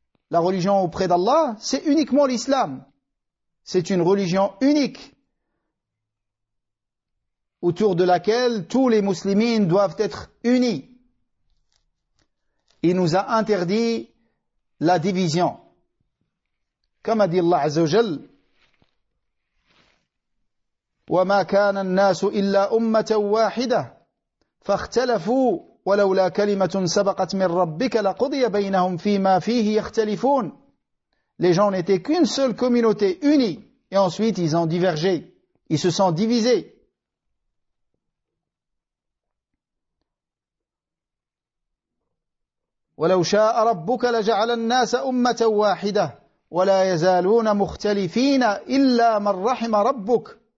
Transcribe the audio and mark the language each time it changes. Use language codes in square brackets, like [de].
[fr] La religion auprès d'Allah, c'est uniquement l'islam. C'est une religion unique autour de laquelle tous les musulmans doivent être unis. Il nous a interdit la division. Comme a dit [ar] Allah Azza wa Jal, وَمَا كَانَ النَّاسُ إِلَّا أُمَّةً وَاحِدَةً فَاخْتَلَفُوا وَلَوْلَا كَلِمَةٌ سَبَقَتْ مِنْ رَبِّكَ لَقُضِيَ بَيْنَهُمْ فِيمَا فِيهِ يَخْتَلِفُونَ. [fr] Les gens n'étaient qu'une seule communauté unie, et ensuite ils ont divergé, ils se sont divisés. [ar] وَلَوْ شَاءَ رَبُّكَ لَجَعَلَ النَّاسَ أُمَّةً وَاحِدَةً وَلَا يَزَالُونَ مُخْتَلِفِينَ إِلَّا مَنْ رَحِمَ رَبُّكَ.